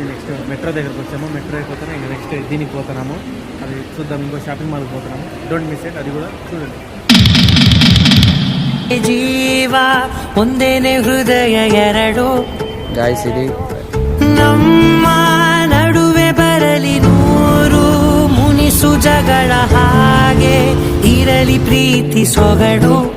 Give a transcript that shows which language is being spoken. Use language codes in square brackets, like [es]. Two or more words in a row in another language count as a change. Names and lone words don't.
[te] నెక్స్ట్ మెట్రో దగ్గరకు వచ్చాము. మెట్రో అయిపోతాను, ఇంకా నెక్స్ట్ దీనికి పోతున్నాము. అది చూద్దాం. ఇంకో షాపింగ్ మాల్కి పోతున్నాము. [en] don't miss it, [te] అది కూడా చూడండి. [kn] ಜೀವ ಒಂದೇನೆ ಹೃದಯ ಎರಡು ಗಾಯ್ಸ್, ಇದು ನಮ್ಮ ನಡುವೆ ಬರಲಿ ನೂರು ಮುನಿಸು ಜಗಳ, ಹಾಗೆ ಇರಲಿ ಪ್ರೀತಿ ಸೊಗಡು.